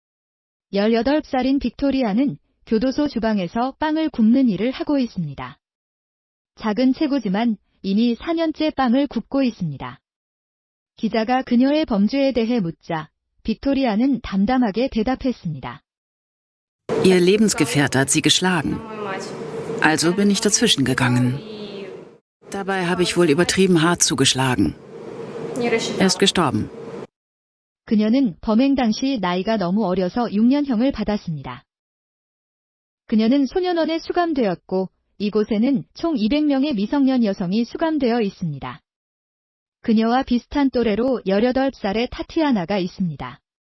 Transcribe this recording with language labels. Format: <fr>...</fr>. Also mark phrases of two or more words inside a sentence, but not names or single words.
<ko>18살인 빅토리아는 교도소 주방에서 빵을 굽는 일을 하고 있습니다. 작은 체구지만 이미 4년째 빵을 굽고 있습니다. 기자가 그녀의 범죄에 대해 묻자 빅토리아는 담담하게 대답했습니다.</ko> <de>Ihr Lebensgefährte hat sie geschlagen. Also bin ich dazwischen gegangen. Dabei habe ich wohl übertrieben hart zugeschlagen. Er ist gestorben.</de> <ko>그녀는 범행 당시 나이가 너무 어려서 6년형을 받았습니다. 그녀는 소년원에 수감되었고 이곳에는 총 200명의 미성년 여성이 수감되어 있습니다. 그녀와 비슷한 또래로 18살의 타티아나가 있습니다.</ko>